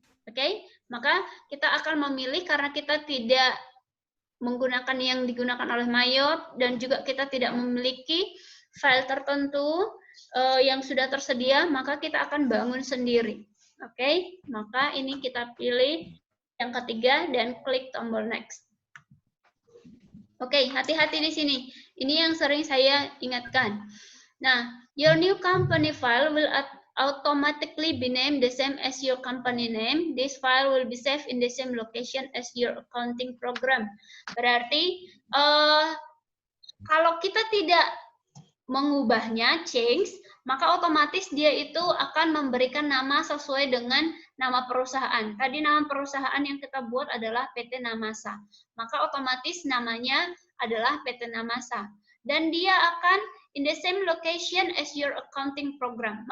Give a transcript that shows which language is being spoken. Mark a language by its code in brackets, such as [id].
[id] Oke, maka kita akan memilih karena kita tidak menggunakan yang digunakan oleh Mayop dan juga kita tidak memiliki file tertentu yang sudah tersedia, maka kita akan bangun sendiri. Oke, maka ini kita pilih yang ketiga dan klik tombol next. Oke, hati-hati di sini. Ini yang sering saya ingatkan. [en] Nah, your new company file will automatically be named the same as your company name. This file will be saved in the same location as your accounting program. [id] Berarti kalau kita tidak mengubahnya, change, maka otomatis dia itu akan memberikan nama sesuai dengan nama perusahaan. Tadi nama perusahaan yang kita buat adalah PT Namasa. Maka otomatis namanya adalah PT Namasa. Dan dia akan [en] in the same location as your accounting program.